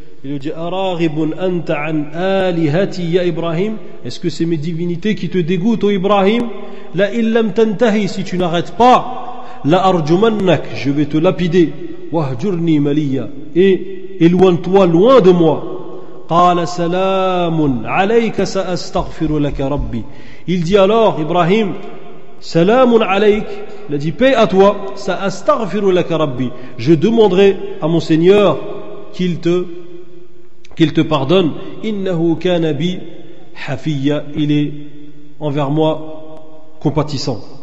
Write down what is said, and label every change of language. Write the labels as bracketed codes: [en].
[fr] Il lui dit, [ar] araghibun anta an alihati ya Ibrahim, [fr] est-ce que c'est mes divinités qui te dégoûtent, ô Ibrahim? [ar] La illam tantahi, [fr] si tu n'arrêtes pas, [ar] la arjumannak, [fr] je vais te lapider, [ar] wahjurni maliya, [fr] et éloigne-toi loin de moi. [ar] قال سلام عليك سأستغفر لك ربي. [fr] Il dit alors, Ibrahim, [ar] سلام عليك, [fr] il a dit paix à toi, [ar] سأستغفر لك ربي, [fr] je demanderai à mon Seigneur qu'il te pardonne. [ar] إنه كان بي حفيا, [fr] il est envers moi compatissant.